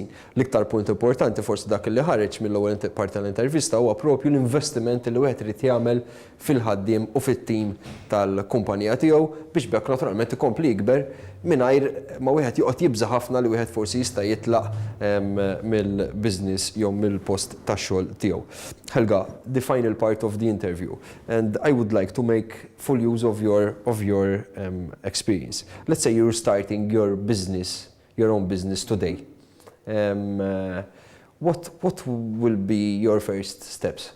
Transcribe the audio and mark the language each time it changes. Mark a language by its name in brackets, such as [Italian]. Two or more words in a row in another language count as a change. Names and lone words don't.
[Maltese] L-iktar punt importanti forsi dak li ħareġ mill-ewwel parti tal-intervista huwa proprju l-investiment li wieħed irid jagħmel fil-ħaddiem u fit-tim tal-kumpanija tiegħu biex bekk naturalment ikompli jikber mingħajr ma wieħed joqgħod jibża ħafna li wieħed forsi jista' jitlaq mill-business jew mill-post tax-xogħol tiegħu. [English] Helga, the final part of the interview, and I would like to make full use of your experience. Let's say you're starting your own business today. What will be your first steps?